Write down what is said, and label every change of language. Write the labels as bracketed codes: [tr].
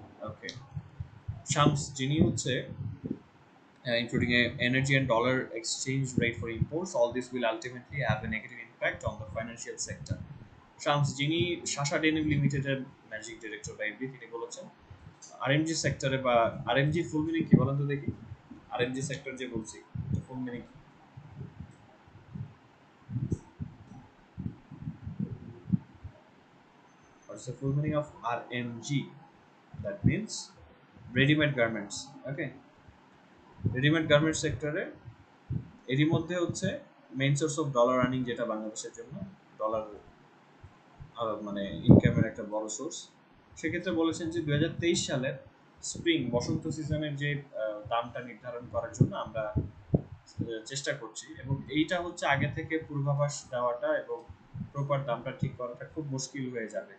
[en] Okay. Shams, [bn] যিনি হচ্ছে [en] including energy and dollar exchange rate for imports, all this will ultimately have a negative impact on the financial sector. [bn] Shams, যিনি শাসা denim লিমিটেডের managing director বা MD, তিনি বলেছেন RMG সেক্টরে বা আরএমজি ফুল মিনিং কি বলেন তো দেখি? আরএমজি সেক্টর যে বলছি, ফুল মিনিং কি? [en] What's the full meaning of RMG? That means ready-made garments. [bn] Okay, readymade garments সেক্টরে এরই মধ্যে হচ্ছে [en] main source of dollar earning, [bn] যেটা বাংলাদেশের জন্য ডলার মানে ইনকামের একটা বড় সোর্স। সেক্ষেত্রে বলেছেন যে 2023 সালের স্প্রিং বসন্ত সিজনের যে দামটা নির্ধারণ করার জন্য আমরা চেষ্টা করছি, এবং এইটা হচ্ছে আগে থেকে পূর্বাভাস দেওয়াটা এবং প্রপার দামটা ঠিক করাটা খুব মুশকিল হয়ে যাবে।